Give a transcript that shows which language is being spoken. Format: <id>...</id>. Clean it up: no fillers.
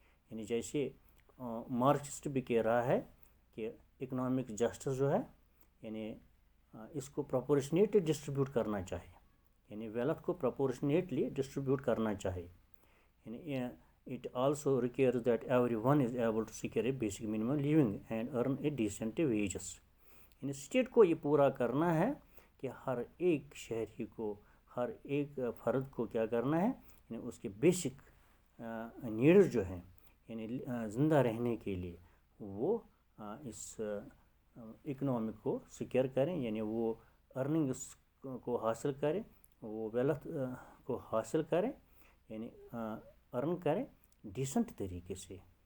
<hi>यानी जैसे मार्क्सिस्ट भी कह रहा है कि इकोनॉमिक जस्टिस जो है, यानी इसको प्रोपोर्शनेटली डिस्ट्रीब्यूट करना चाहिए, यानी वेल्थ को प्रोपोर्शनेटली डिस्ट्रीब्यूट करना चाहिए।</hi> <en>यानी it also requires that everyone is able to secure a basic minimum living and earn a decent wages।</en> <hi>यानी स्टेट को ये पूरा करना है कि हर एक शहरी को, हर एक फ़र्द को क्या करना है, यानी उसके बेसिक नीड्स जो हैं, यानी ज़िंदा रहने के लिए वो इस इकोनॉमिक को सिक्योर करें, यानी वो अर्निंग्स को हासिल करें, वो वेल्थ को हासिल करें, यानी अर्न करें डिसेंट तरीके से।</hi>